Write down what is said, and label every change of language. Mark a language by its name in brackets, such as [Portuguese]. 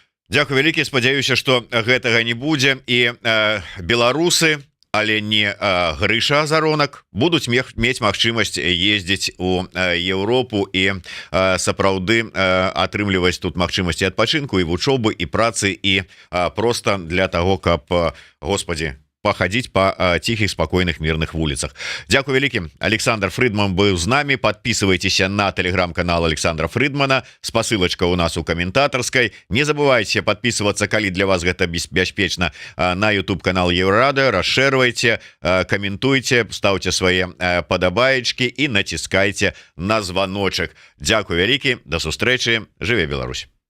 [Belarusian] Дзякуй вялікі, спадзяюся, што гэтага не будзе і беларусы, але не Грыша Азаронак будуць мець магчымасць ездзіць у Еўропу і сапраўды атрымліваць тут магчымасці адпачынку і вучобы і працы і [Russian] просто для того, [Belarusian] каб, Господі, пахадзіць па ціхіх, спакойных, мірных вуліцах. Дзякуй вялікі. Александр Фрыдман быў з намі. [Russian] Подписывайтеся на телеграм-канал Александра Фрыдмана. [Belarusian] Спасылачка у нас у каментатарскай. [Russian] Не забывайте подписываться, [Belarusian] калі для вас гэта бяспечна, на YouTube канал Еўрарадыё. Расшэрвайце, каментуйте, ставьте свае падабаечкі і націскайце на званочак. Дзякуй вялікі. До сустрэчы. Жыве Беларусь.